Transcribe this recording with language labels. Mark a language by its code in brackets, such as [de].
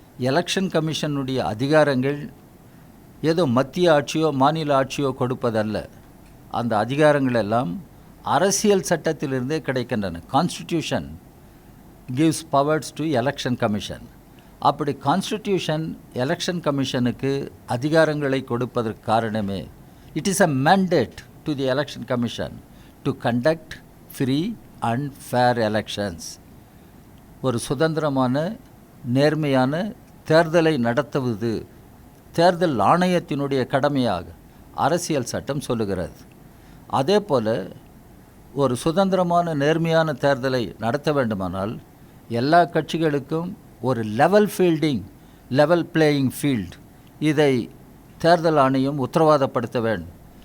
[ta] Election கமிஷனுடைய அதிகாரங்கள் ஏதோ மத்திய ஆட்சியோ மாநில ஆட்சியோ கொடுப்பதல்ல. அந்த அதிகாரங்கள் எல்லாம் அரசியல் சட்டத்திலிருந்தே கிடைக்கின்றன. [en] Constitution gives powers to election commission. [ta] அப்படி கான்ஸ்டிடியூஷன் எலெக்ஷன் கமிஷனுக்கு அதிகாரங்களை கொடுப்பதற்கு காரணமே, [en] It is a mandate to the election commission to conduct free and fair elections. [ta] ஒரு சுதந்திரமான நேர்மையான தேர்தலை நடத்துவது தேர்தல் ஆணையத்தினுடைய கடமையாக அரசியல் சட்டம் சொல்லுகிறது. அதே போல் ஒரு சுதந்திரமான நேர்மையான தேர்தலை நடத்த வேண்டுமானால் எல்லா கட்சிகளுக்கும் ஒரு லெவல் பிளேயிங் ஃபீல்ட், இதை தேர்தல் ஆணையம் உத்தரவாதப்படுத்த வேண்டும்.